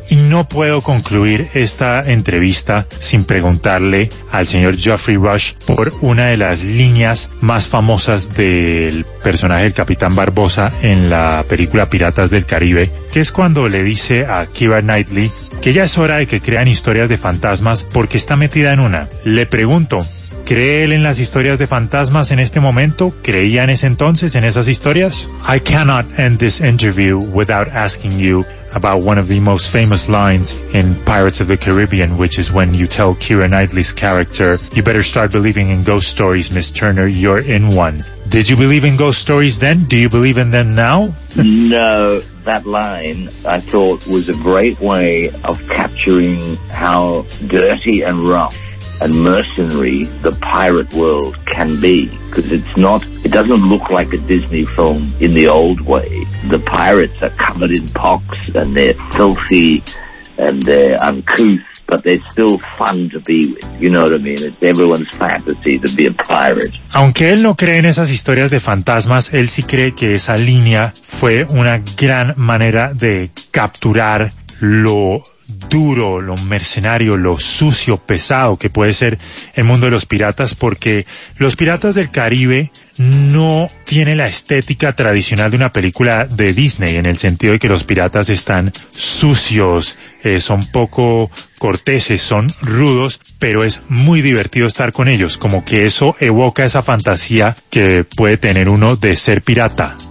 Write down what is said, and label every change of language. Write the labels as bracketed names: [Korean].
[Spanish] Y no puedo concluir esta entrevista sin preguntarle al señor Jeffrey Rush por una de las líneas más famosas del personaje del Capitán Barbossa en la película Piratas del Caribe, que es cuando le dice a Keira Knightley que ya es hora de que crean historias de fantasmas porque está metida en una. Le pregunto, ¿cree él en las historias de fantasmas en este momento? ¿Creía en ese entonces en esas historias? [English] I cannot end this interview without asking you about one of the most famous lines in Pirates of the Caribbean, which is when you tell Keira Knightley's character, you better start believing in ghost stories, Miss Turner, you're in one. Did you believe in ghost stories then? Do you believe in them now? No, that line, I thought, was a great way of capturing how dirty and rough and mercenary the pirate world can be, because it doesn't look like a Disney film in the old way. The pirates are covered in pox and they're filthy and they're uncouth, but they're still fun to be with, you know what I mean? It's everyone's fantasy to be a pirate. [Spanish] Aunque él no cree en esas historias de fantasmas, él sí cree que esa línea fue una gran manera de capturar lo duro, lo mercenario, lo sucio, pesado que puede ser el mundo de los piratas, porque los Piratas del Caribe no tiene la estética tradicional de una película de Disney, en el sentido de que los piratas están sucios, son poco corteses, son rudos, pero es muy divertido estar con ellos, como que eso evoca esa fantasía que puede tener uno de ser pirata.